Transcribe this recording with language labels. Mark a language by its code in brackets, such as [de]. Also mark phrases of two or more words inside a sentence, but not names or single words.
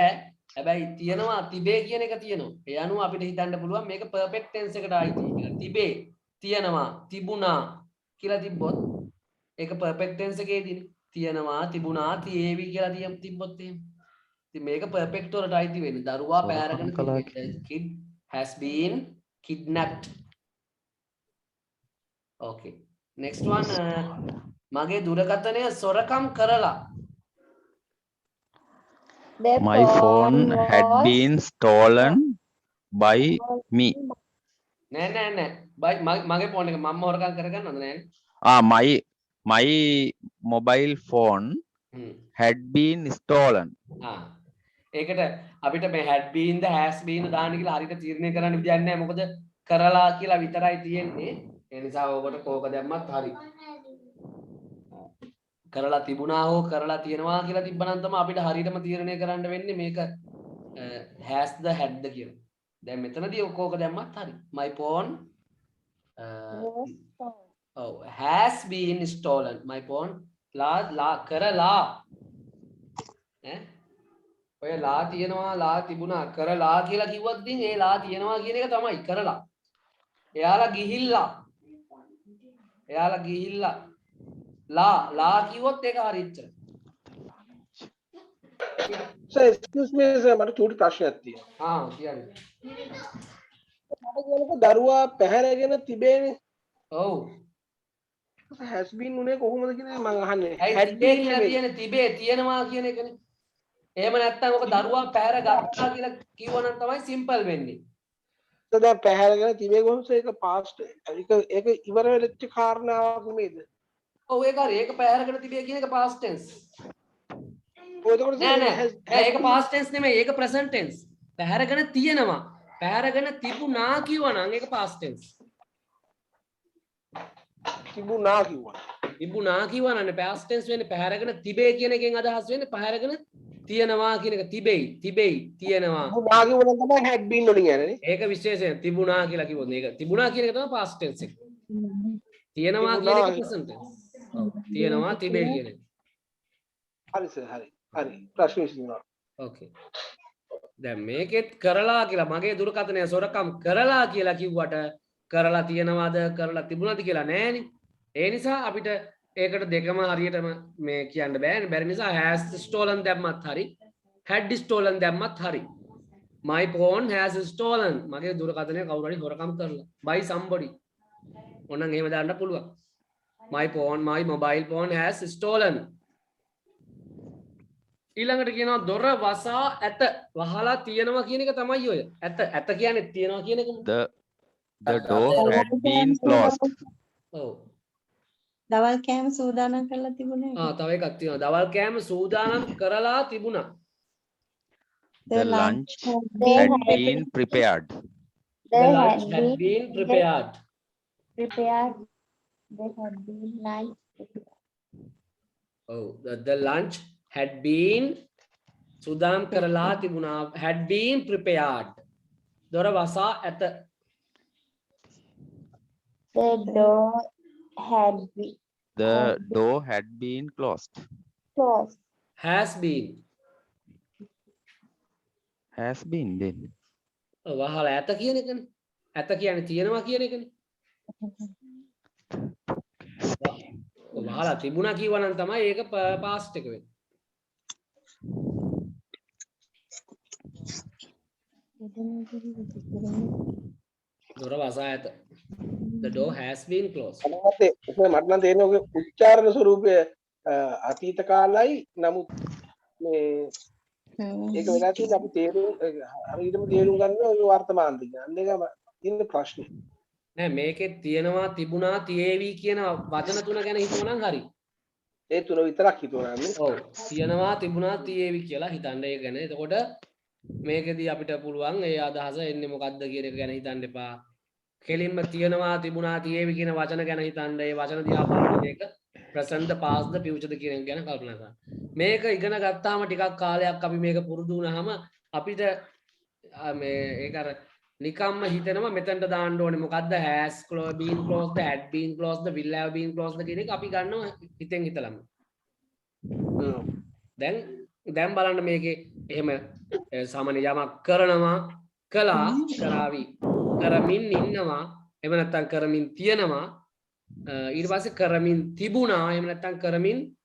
[si] හැබැයි තියෙනවා තිබේ කියන එක තියෙනවා. ඒ අනුව අපිට හිතන්න පුළුවන් මේක [en] perfect tense [si] එකට ආйти කියලා. තිබේ තියෙනවා තිබුණා කියලා තිබ්බොත් ඒක [en] perfect tense [si] එකේදීනේ. තියෙනවා තිබුණා තියේවි කියලා තිබ්බොත් එහෙම. ඉතින් මේක perfect වලට ආйти වෙන්නේ. දරුවා පැහැරගෙන [en] kid has been kidnapped. Okay. Next one. [si] මගේ දුරකථනය සොරකම් කරලා. [en] The My phone had was been stolen by me. [si] නෑ නෑ නෑ. මගේ ෆෝන් එක මම හොරකම් කරගන්නවද නෑ? [en] My mobile phone had been stolen. [si] ඒකට අපිට මේ [en] had been [si] ද [en] has been [si] දාන්න කියලා හරියට තීරණය කරන්න විදියක් නෑ. මොකද කරලා කියලා විතරයි තියෙන්නේ. ඒ නිසා ඕකට කෝක දැම්මත් හරි. කරලා තිබුණා හෝ කරලා තියෙනවා කියලා තිබ්බනම් තමයි අපිට හරියටම තීරණය කරන්න වෙන්නේ මේක [en] has the had [si] ද කියලා. දැන් මෙතනදී කෝක දැම්මත් හරි. [en] My phone was stolen. has been stolen. My phone [si] ලා කරලා ඈ ඔය ලා තියෙනවා ලා තිබුණා කරලා කියලා කිව්වත් ඉතින් ඒ ලා තියෙනවා කියන එක තමයි කරලා. එයාලා ගිහිල්ලා ලා කිව්වොත් ඒක හරි ඉච්චර. [en] Sir, excuse me sir, [si] මට චූටි ප්‍රශ්නයක් තියෙනවා. කියන්නේ. මට කියනකොට දරුවා පැහැරගෙන තිබේනේ. ඔව්. [en] has been [si] උනේ කොහොමද කියන එක මම අහන්නේ. ඇයි [en] had [si] තිබේ [en] been [si] කියලා නෙවෙයි. තියෙන්නේ තිබේ තියෙනවා කියන එකනේ. එහෙම නැත්නම් ඔක දරුවා පැහැර ගත්තා කියලා කිව්වනම් තමයි සිම්පල් වෙන්නේ. So දැන් පැහැරගෙන තිබේ කොහොමද ඒක past ඒක ඉවර වෙච්ච කාරණාවක් නෙමෙයිද? ඔව් ඒක හරි. ඒක පැහැරගෙන තිබේ කියන එක [en] past tense. [si] එතකොට නෑ ඒක [en] past tense [si] නෙමෙයි. ඒක [en] present tense. [si] පැහැරගෙන තියෙනවා. පැහැරගෙන තිබුණා කිව්වනම් ඒක [en] past tense. [si] තිබුණා කිව්වා. තිබුණා කිව්වනම් [en] past tense [si] වෙන්නේ පැහැරගෙන තිබේ කියන එකෙන් අදහස් වෙන්නේ පැහැරගෙන තියෙනවා කියන එක තිබෙයි තියෙනවා. තිබුණා කිව්වනම් තමයි [en] had been [si] වලින් යන්නේ. ඒක විශේෂයෙන් තිබුණා කියලා කිව්වොත් මේක තිබුණා කියන එක තමයි [en] past tense [si] එක. තියෙනවා කියන එක [en] present tense. [si] ඔව් තියෙනවා තිබේ කියන එක. හරි සර් හරි. හරි. ප්‍රශ්න විසඳුණා. ඕකේ. දැන් මේකෙත් කරලා කියලා මගේ දුරකථනය සොරකම් කරලා කියලා කිව්වට කරලා තියනවාද කරලා තිබුණාද කියලා නෑනේ. ඒ නිසා අපිට ඒකට දෙකම හරියටම මේ කියන්න බෑනේ. බැරි නිසා [en] has stolen [si] දැම්මත් හරි [en] had stolen [si] දැම්මත් හරි. [en] My phone has stolen. [si] මගේ දුරකථනය කවුරු හරි හොරකම් කරලා [en] by somebody. [si] ඕනනම් එහෙම දාන්න පුළුවන්. [en] My mobile phone has stolen. [si] ඊළඟට කියනවා දොර වසා ඇත. වහලා තියෙනවා කියන එක තමයි ඔය. ඇත කියන්නේ තියෙනවා කියන එකම. [en] The door had been closed. [si] ඔව්. දවල් කෑම සූදානම් කරලා තිබුණේ. තව එකක් තියෙනවා. දවල් කෑම සූදානම් කරලා තිබුණා. [en] The lunch had been prepared. The lunch had been prepared. Prepared. There had been lunch prepared. Oh, the lunch had been [si] සූදානම් කරලා තිබුණා [en] had been prepared. [si] දොර වසා ඇත. [en] The door had been The door had been closed. closed. has been. Has been then. [si] වහලා ඇත කියන එකනේ. ඇත කියන්නේ තියෙනවා කියන එකනේ. වහලා තිබුණා කියවනම් තමයි ඒක past එක වෙන්නේ. දොර වසා ඇත. The door has been closed. මට නම් තේරෙන්නේ ඔගේ උච්චාරණ ස්වරූපය අතීත කාලයි නමුත් මේ ඒක වෙලා තියෙන්නේ අපි තේරුම් හරියටම තේරුම් ගන්න ඔය වර්තමාන දිග. අන්න එක තියෙන ප්‍රශ්නේ. නෑ මේකේ තියෙනවා තිබුණා තියේවි කියන වචන තුන ගැන හිතුවනම් හරි. ඒ තුන විතරක් හිතුවා නම් ඔව් තියෙනවා තිබුණා තියේවි කියලා හිතන්න ඒක ගැන. එතකොට මේකෙදී අපිට පුළුවන් ඒ අදහස එන්නේ මොකද්ද කියන එක ගැන හිතන්න එපා. කෙලින්ම තියෙනවා තිබුණා තියේවි කියන වචන ගැන හිතන්න. ඒ වචන දිහා බලන එක [en] present past future [si] කියන එක ගැන කල්පනා කරන්න. මේක ඉගෙන ගත්තාම ටිකක් කාලයක් අපි මේක පුරුදු වුණාම අපිට මේ ඒක අර නිකම්ම හිතෙනවා මෙතනට දාන්න ඕනේ මොකද්ද [en] has been closed had been closed will have been closed [si] කියන එක අපි ගන්නවා හිතෙන් හිතලම. දැන් බලන්න මේකේ එහෙම සාමාන්‍ය යමක් කරනවා කළා කරાવી කරමින් ඉන්නවා එහෙම නැත්නම් කරමින් තියනවා ඊට පස්සේ කරමින් තිබුණා එහෙම නැත්නම් කරමින්